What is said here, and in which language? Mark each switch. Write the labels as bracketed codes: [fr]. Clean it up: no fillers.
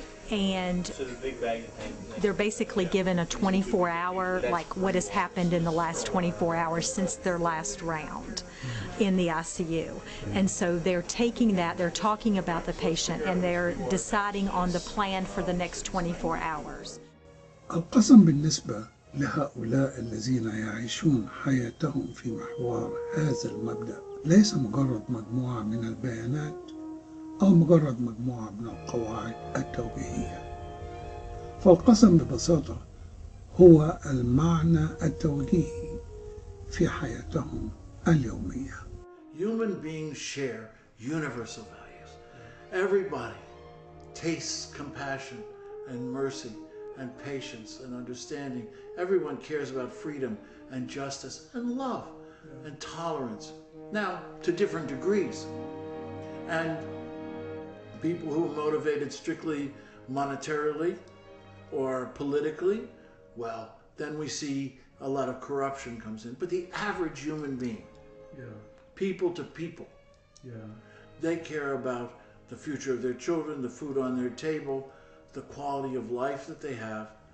[en] And they're basically given a 24-hour, like what has happened in the last 24 hours since their last round in the ICU. And so they're taking that, they're talking about the patient, and they're deciding on the plan for the next 24 hours. [ar] القسم بالنسبة لهؤلاء الذين يعيشون حياتهم في محور هذا المبدأ ليس مجرد مجموعة من البيانات أو مجرد مجموعة من القواعد التوجيهية. فالقسم ببساطة هو المعنى التوجيهي في حياتهم اليومية. [en] Human beings share universal values. Everybody tastes compassion and mercy and patience and understanding. Everyone cares about freedom and justice and love and tolerance. Now, to different degrees. And people who are motivated strictly monetarily or politically, well, then we see a lot of corruption comes in. But the average human being, people to people, they care about the future of their children, the food on their table, the quality of life that they have.